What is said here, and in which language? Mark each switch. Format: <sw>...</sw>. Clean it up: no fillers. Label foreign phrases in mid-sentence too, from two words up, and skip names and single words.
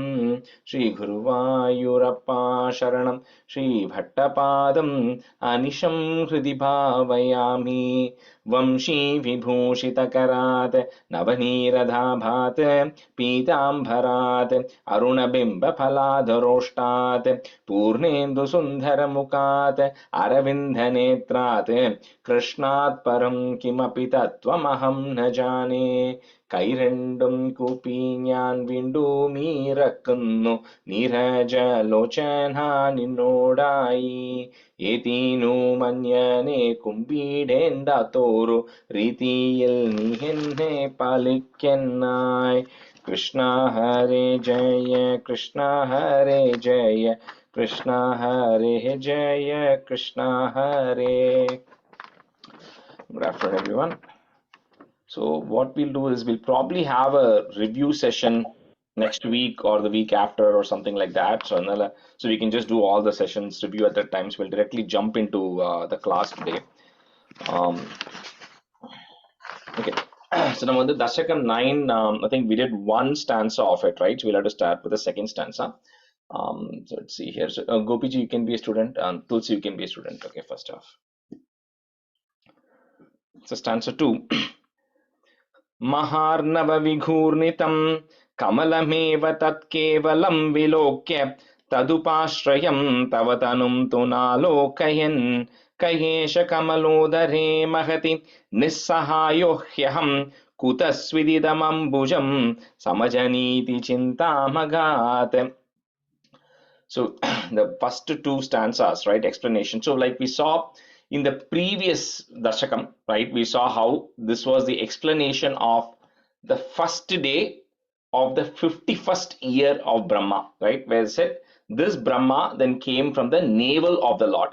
<sa>श्रीगुरुवायूरप्पा शरणं श्रीभट्टपादम् अनिशं हृदि भावयामि वंशी विभूषितकरात् नवनीरधाभात् पीताम्बरात् अरुणबिम्बफलाधरोष्टात् पूर्णेन्दुसुन्दरमुखात् अरविन्दनेत्रात् कृष्णात् परं किमपि तत्त्वमहं न</sa> <ml>जाने കൈരണ്ടും കൂപ്പി ഞാൻ വീണ്ടുമീറക്കുന്നു നീരജലോചന നിന്നോടായി ഏതീനു മഞ്ഞനെ കുമ്പിടേണ്ടാത്തോരു രീതിയിൽ നീ എന്നെ പാലിക്കനായി കൃഷ്ണ ഹരേ ജയ കൃഷ്ണ ഹരേ ജയ കൃഷ്ണ ഹരേ ജയ കൃഷ്ണ ഹരേ.</ml> <en>Good afternoon, everyone. So what we'll do is we'll probably have a review session next week or the week after or something like that. So we can just do all the sessions review at that time. So we'll directly jump into the class today. Okay. So now on the Dasakam 9, I think we did one stanza of it, right? So we'll have to start with the second stanza. So let's see here. So Gopiji, you can be a student. Tulsi, you can be a student. Okay, first off. So stanza 2.</en> <sa>महार्णव विघूर्णितं कमलमेव तत् केवलं विलोक्य तदुपाश्रयं तवतनुं तु नालोकयन् क एष कमलोदरे महति निःसहायो ह्यहं कुतः स्विदिदमम्बुजं समजनीति चिन्तामगात्.</sa> <en>So the first two stanzas, right, explanation. So like we saw in the previous Dasakam, right, we saw how this was the explanation of the first day of the 51st year of Brahma, right, where it said this Brahma then came from the navel of the Lord.</en>